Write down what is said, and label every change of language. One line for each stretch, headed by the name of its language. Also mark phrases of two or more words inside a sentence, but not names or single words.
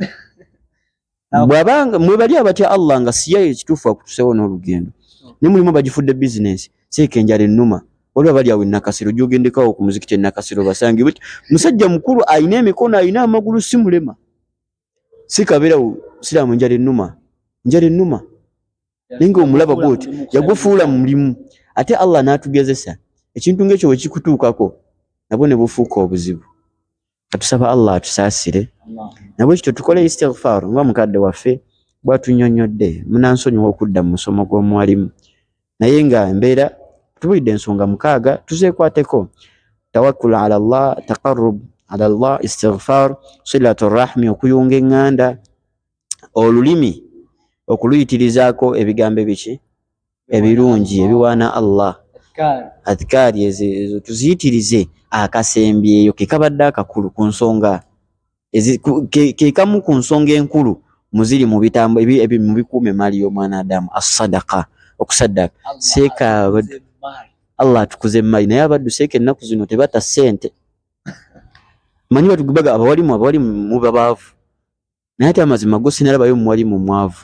Ganda: bwabanga mwe bali abatya Allah nga siya ekituufu akutuseewo n'olugendo ne mulimu bagifudde business seka enjala ennuma waliwo bali awo Nakasero gy'ogendekawo ku muzikiti Nakasero basange musajja mukulu ayina emikono ayina amagulu si mulema seka beerawo siraamu enjala ennuma ninga omulaba bwoti yagufuula mu mulimu ate Allah n'atugezesa ekintu ng'ekyo bwe kikutuukako nabwo ne bufuuka obuzibu. Katusaba Allah atusaasire nabwe kityo tukole istighfar nga mukadde waffe bw'atunnyonnyodde munansonyiwa okudda mu musomo gw'omuwalimu naye nga embeera tubulidde ensonga 6 tuzeekwateko
Arabic: توكل على الله تقرب على الله
Ganda: istighfar
Arabic: صلة الرحم
Ganda: okuyunga eŋŋanda olulimi okuluyitirizaako ebigambo ebiki ebirungi ebiwaana Allah adhkari ezo tuziyitirize akasembyeyo ke kabadde akakulu ku nsonga ke kamu ku nsonga enkulu muziri mu bitambo mu bikuume mali y'omwana Adamu as-sadaqa okusaddaka seeka Allah tukuze mali naye abaddu seeka ennaku zino tebata ssente manyi batugubaga abawalimu mu babaavu naye ate amazima go sinalabayo muwalimu mwavu